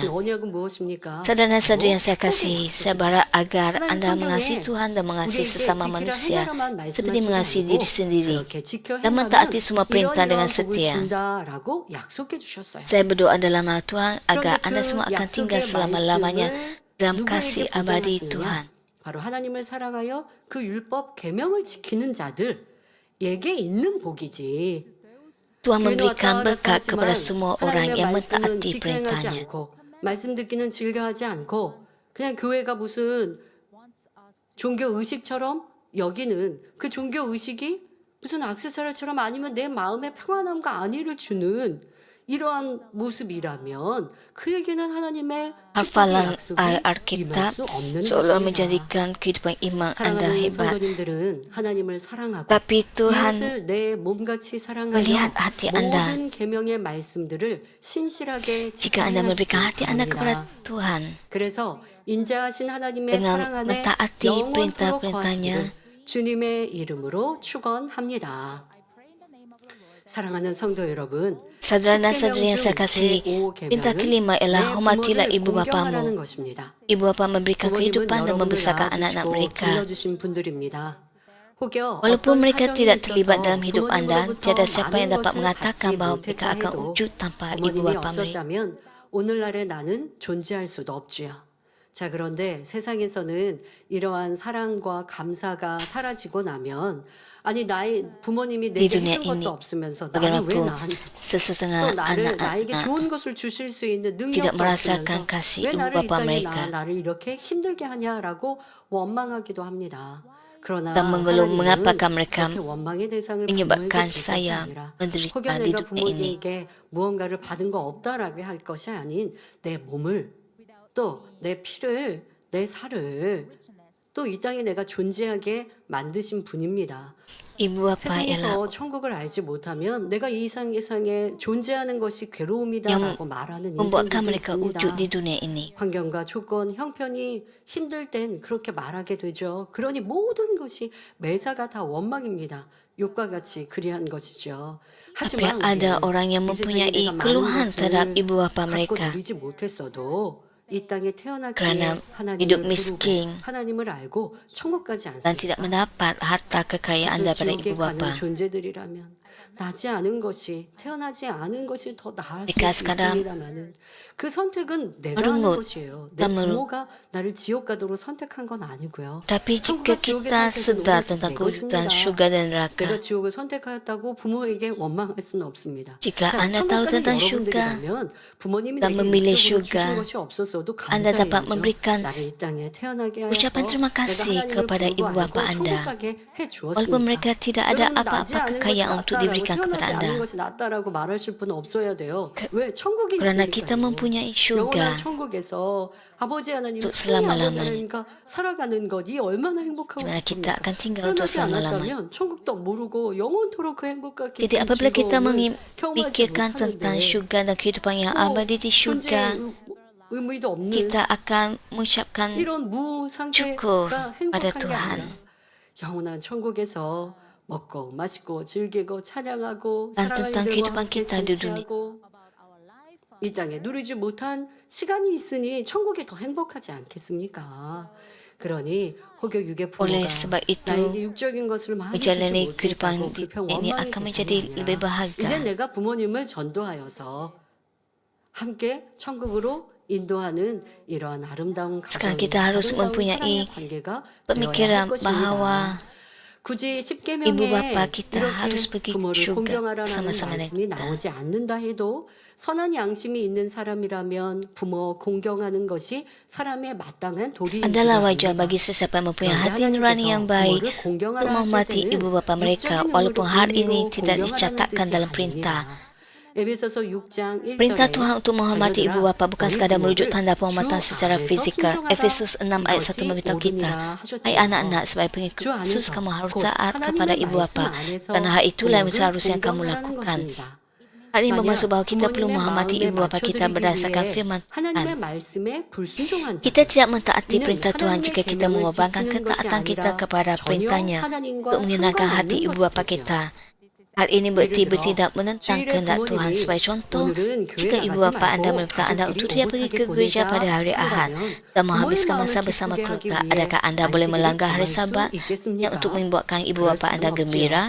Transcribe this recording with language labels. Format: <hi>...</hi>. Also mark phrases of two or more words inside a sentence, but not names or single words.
<ms>Saudara-saudari yang saya kasihi, saya berharap agar Anda mengasihi Tuhan dan mengasihi sesama manusia seperti mengasihi diri sendiri dan mentaati semua perintah dengan setia. Saya berdoa dalam nama Tuhan agar Anda semua akan tinggal selama-lamanya dalam kasih abadi Tuhan.</ms> <ko>바로 하나님을 사랑하여 그 율법 계명을 지키는 자들에게 있는 복이지.</ko> <ms>Tuhan memberikan berkat kepada semua orang yang mentaati perintahnya.</ms> <ko>말씀 듣기는 즐겨하지 않고 그냥 교회가 무슨 종교 의식처럼 여기는 그 종교 의식이 무슨 액세서리처럼 아니면 내 마음의 평안함과 안위를 주는 이러한 모습이라면 그에게는 하나님의</ko> <ms>Hafalan Alkitab seolah menjadikan kehidupan iman Anda hebat. Tapi Tuhan melihat hati Anda. Jika Anda memberikan hati Anda kepada Tuhan dengan mentaati perintah-perintahnya,</ms> <ko>주님의 이름으로 축원합니다. 사랑하는 성도 여러분,</ko> <ms>saudara dan saudari yang saya kasih, perintah kelima ialah hormatilah ibu bapamu. Ibu bapa memberikan kehidupan dan membesarkan anak-anak mereka.</ms> <ko>혹여</ko> <ms>Walaupun</ms> <ko>어떤</ko> <ms>mereka</ms> <ko>사정이</ko> <ms>tidak terlibat</ms> <ko>있어서</ko> <ms>dalam hidup Anda,</ms> <ko>부모님으로부터</ko> <ms>tiada siapa</ms> <ko>많은</ko> <ms>yang dapat</ms> <ko>것을</ko> <ms>mengatakan</ms> <ko>받지</ko> <ms>bahawa mereka</ms> <ko>못했다</ko> <ms>akan</ms> <ko>해도</ko> <ms>wujud tanpa ibu</ms> <ko>어머님이</ko> <ms>bapa mereka.</ms> <ko>없었다면 오늘날의 나는 존재할 수도 없지요. 자, 그런데 세상에서는 이러한 사랑과 감사가 사라지고 나면 아니 나의 부모님이</ko> <ms>Di</ms> <ko>내게</ko> <ms>dunia</ms> <ko>해준</ko> <ms>ini,</ms> <ko>것도 없으면서 나는 왜</ko> <ms>bagaimanapun</ms> <ko>나한테 또</ko> <ms>sesetengah</ms> <ko>나에게</ko> <ms>anak-anak</ms> <ko>좋은 것을 주실 수 있는</ko> <ms>tidak</ms> <ko>능력도</ko> <ms>merasakan</ms> <ko>없으면서</ko> <ms>kasih</ms> <ko>왜</ko> <ms>ibu</ms> <ko>나를 이</ko> <ms>bapa</ms> <ko>땅에</ko> <ms>mereka</ms> <ko>나를 이렇게 힘들게 하냐라고 원망하기도 합니다. 그러나</ko> <ms>dan mengeluh</ms> <ko>하나님은</ko> <ms>mengapakah mereka</ms> <ko>그렇게 원망의 대상을</ko> <ms>menyebabkan</ms> <ko>부모에게 줄 것이</ko> <ms>saya</ms> <ko>아니라</ko> <ms>menderita</ms> <ko>혹여</ko> <ms>di</ms> <ko>내가</ko> <ms>dunia ini.</ms> <ko>부모님에게 무언가를 받은 거 없다라고 할 것이 아닌 내 몸을 또 내 피를 내 살을 또 이 땅에 내가 존재하게 만드신 분입니다.</ko> <ms>Ibu bapa ialah</ms> <ko>세상에서 천국을 알지 못하면 내가 이 세상에 존재하는 것이 괴로움이다라고 말하는</ko> <ms>membuatkan</ms> <ko>인생들도</ko> <ms>mereka</ms> <ko>있습니다.</ko> <ms>wujud di dunia ini.</ms> <ko>환경과 조건, 형편이 힘들 땐 그렇게 말하게 되죠. 그러니 모든 것이 매사가 다 원망입니다. 욕과 같이 그리한 것이죠.</ko> <ms>Tapi</ms> <ko>하지만</ko> <ms>ada</ms> <ko>우리는</ko> <ms>orang yang</ms> <ko>이 세상에</ko> <ms>mempunyai</ms> <ko>내가 많은</ko> <ms>keluhan terhadap</ms> <ko>것을</ko> <ms>ibu bapa</ms> <ko>갖고</ko> <ms>mereka</ms> <ko>누리지 못했어도 이 땅에 태어나기에</ko> <ms>kerana</ms> <ko>하나님을</ko> <ms>hidup</ms> <ko>부르고</ko> <ms>miskin</ms> <ko>하나님을 알고 천국 가지</ko> <ms>dan tidak</ms> <ko>않습니까?</ko> <ms>mendapat harta kekayaan</ms> <ko>그래서</ko> <ms>daripada</ms> <ko>지옥에</ko> <ms>ibu</ms> <ko>가는</ko> <ms>bapa.</ms> <ko>존재들이라면 나지 않은 것이 태어나지 않은 것이 더 나을 수</ko> <ms>Jika sekarang</ms> <ko>있습니다만은 그 선택은 내가 하는</ko> <ms>merungut</ms> <ko>것이에요. 내</ko> <ms>dan</ms> <ko>부모가 나를 지옥 가도록 선택한 건 아니고요.</ko> <ms>Tapi jika</ms> <ko>천국과 지옥의</ko> <ms>kita</ms> <ko>선택은</ko> <ms>sedar</ms> <ko>오롯이</ko> <ms>tentang</ms> <ko>내</ko> <ms>kewujudan</ms> <ko>것입니다.</ko> <ms>syurga dan neraka,</ms> <ko>내가 지옥을 선택하였다고 부모에게 원망할 수는 없습니다.</ko> <ms>jika</ms> <ko>자,</ko> <ms>Anda</ms> <ko>천국</ko> <ms>tahu</ms> <ko>가는</ko> <ms>tentang syurga</ms> <ko>여러분들이라면 부모님이</ko> <ms>dan</ms> <ko>내게</ko> <ms>memilih</ms> <ko>육적으로 주신</ko> <ms>syurga,</ms> <ko>것이 없었어도</ko> <ms>Anda dapat</ms> <ko>감사해야죠.</ko> <ms>memberikan</ms> <ko>나를 이 땅에 태어나게 하여서</ko> <ms>ucapan terima kasih</ms> <ko>내가 하나님을</ko> <ms>kepada</ms> <ko>부르고</ko> <ms>ibu bapa</ms> <ko>알고</ko> <ms>Anda.</ms> <ko>천국 가게 해</ko> <ms>Walaupun mereka</ms> <ko>주었습니다.</ko> <ms>tidak ada</ms> <ko>여러분 나지</ko> <ms>apa-apa</ms> <ko>않은 것이</ko> <ms>kekayaan untuk</ms> <ko>낫다라고</ko> <ms>diberikan kepada</ms> <ko>태어나지 않은</ko> <ms>Anda.</ms> <ko>것이 낫다라고 말하실 분은 없어야 돼요. 왜 천국이</ko> <ms>Kerana kita</ms> <ko>있으니까요.</ko> <ms>mempunyai</ms> <ko>영원한</ko> <ms>syurga</ms> <ko>천국에서 아버지 하나님</ko> <ms>untuk</ms> <ko>승리 아버지</ko> <ms>selama-lamanya,</ms> <ko>하나님과 살아가는 것이 얼마나 행복하고</ko> <ms>di mana kita</ms> <ko>좋습니까?</ko> <ms>akan tinggal untuk</ms> <ko>태어나지</ko> <ms>selama-lamanya.</ms> <ko>않았다면 천국도 모르고 영원토록 그 행복과</ko> <ms>Jadi</ms> <ko>깊은</ko> <ms>apabila kita</ms> <ko>즐거움을 경험하지</ko> <ms>memikirkan tentang</ms> <ko>못하는데</ko> <ms>syurga dan kehidupan yang</ms> <ko>또</ko> <ms>abadi di syurga,</ms> <ko>존재의 의미도 없는</ko> <ms>kita akan mengucapkan</ms> <ko>이런 무</ko> <ms>syukur</ms> <ko>상태가</ko> <ms>pada</ms> <ko>행복한 게</ko> <ms>Tuhan.</ms> <ko>아니라 영원한 천국에서 먹고 마시고 즐기고 찬양하고</ko> <ms>Dan</ms> <ko>사랑하는</ko> <ms>tentang</ms> <ko>이들과</ko> <ms>kehidupan</ms> <ko>함께</ko> <ms>kita di dunia.</ms> <ko>잔치하고 이 땅에 누리지 못한 시간이 있으니 천국이 더 행복하지 않겠습니까? 그러니 혹여 육의 부모가</ko> <ms>Oleh sebab itu,</ms> <ko>나에게 육적인 것을 많이</ko> <ms>menjalani</ms> <ko>주지</ko> <ms>kehidupan</ms> <ko>못했다고</ko> <ms>di</ms> <ko>불평</ko> <ms>dunia ini</ms> <ko>원망의</ko> <ms>akan</ms> <ko>대상이</ko> <ms>menjadi lebih</ms> <ko>아니라 이제</ko> <ms>bahagia.</ms> <ko>내가 부모님을 전도하여서 함께 천국으로 인도하는 이러한 아름다운</ko> <ms>Sekarang</ms> <ko>가정이</ko> <ms>kita harus</ms> <ko>아름다운</ko> <ms>mempunyai</ms> <ko>사랑의 관계가 되어야 할</ko> <ms>pemikiran</ms> <ko>것입니다.</ko> <ms>bahawa</ms> <ko>굳이</ko> <ms>ibu bapa</ms> <ko>10계명에</ko> <ms>kita</ms> <ko>이렇게</ko> <ms>harus pergi</ms> <ko>부모를</ko> <ms>syurga</ms> <ko>공경하라는</ko> <ms>bersama-sama dengan</ms> <ko>말씀이</ko> <ms>kita.</ms> <ko>나오지 않는다 해도 선한 양심이 있는 사람이라면 부모 공경하는 것이 사람의 마땅한 도리인 줄</ko> <ms>Adalah wajar</ms> <ko>압니다.</ko> <ms>bagi sesiapa yang mempunyai</ms> <ko>그런데</ko> <ms>hati nurani yang baik</ms> <ko>부모를 공경하라</ko> <ms>untuk</ms> <ko>하실</ko> <ms>menghormati</ms> <ko>때는</ko> <ms>ibu bapa mereka</ms> <ko>육적인</ko> <ms>walaupun hari ini</ms> <ko>의미로</ko> <ms>tidak</ms> <ko>공경하라는</ko> <ms>dicatatkan</ms> <ko>뜻이</ko> <ms>dalam</ms> <ko>아닙니다.</ko> <ms>perintah.</ms> <ko>에베소서 6장 1절에</ko> <ms>Perintah Tuhan untuk menghormati ibu bapa bukan sekadar merujuk tanda penghormatan secara fizikal. Efesus 6 ayat 1 memberitahu kita, hai anak-anak, sebagai pengikut Yesus kamu harus taat kepada ibu bapa, kerana hal itulah yang seharusnya kamu lakukan. Hal ini bermaksud bahawa kita perlu menghormati ibu bapa kita berdasarkan firman</ms> <ko>하나님의</ko> <ms>Tuhan.</ms> <ko>말씀에 불순종한</ko> <ms>Kita tidak mentaati perintah Tuhan jika kita mengorbankan ketaatan kita kepada perintahnya untuk menyenangkan hati ibu bapa kita. Hal ini berarti tidak menentang kehendak Tuhan. Sebagai contoh, jika ibu bapa Anda meminta Anda untuk tidak pergi ke gereja pada hari Ahad dan menghabiskan masa bersama keluarga, adakah Anda boleh melanggar hari Sabat yang untuk membuatkan ibu bapa Anda gembira?</ms>